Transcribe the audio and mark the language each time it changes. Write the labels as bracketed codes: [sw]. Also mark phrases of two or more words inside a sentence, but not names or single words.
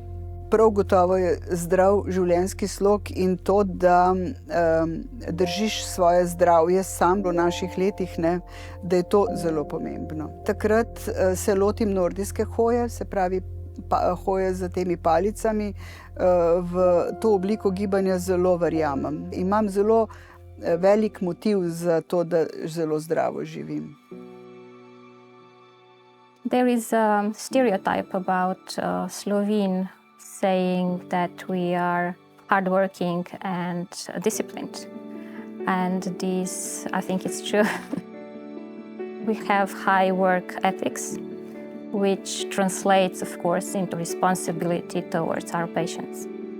[sl] Prav gotovo je zdrav življenjski slog in to, da držiš svoje zdravje sam v naših letih, da je to zelo pomembno. Takrat se lotim nordijske hoje, se pravi hoje z temi palicami. V to obliko gibanja zelo verjamem. Imam zelo velik motiv za to, da zelo zdravo živim. [en] There is a stereotype about Slovene saying that we are hardworking and disciplined. And this, I think it's true. We have high work ethics, which translates, of course, into responsibility towards our patients.